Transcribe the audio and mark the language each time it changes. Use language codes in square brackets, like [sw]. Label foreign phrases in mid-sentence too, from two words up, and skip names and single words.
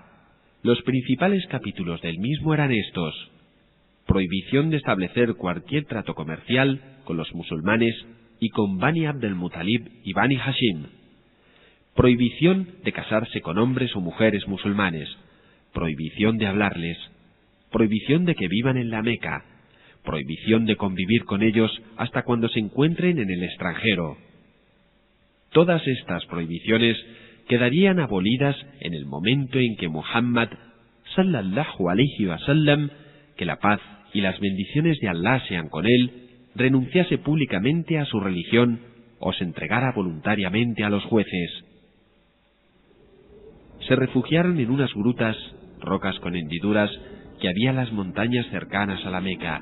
[es] Los principales capítulos del mismo eran estos: prohibición de establecer cualquier trato comercial con los musulmanes y con Bani Abd al-Muttalib y Bani Hashim; prohibición de casarse con hombres o mujeres musulmanes; prohibición de hablarles; prohibición de que vivan en la Meca; prohibición de convivir con ellos hasta cuando se encuentren en el extranjero. Todas estas prohibiciones quedarían abolidas en el momento en que Muhammad, [ar] صلى الله عليه وسلم, [es] que la paz y las bendiciones de Allah sean con él, renunciase públicamente a su religión o se entregara voluntariamente a los jueces. Se refugiaron en unas grutas, rocas con hendiduras, que había en las montañas cercanas a la Meca.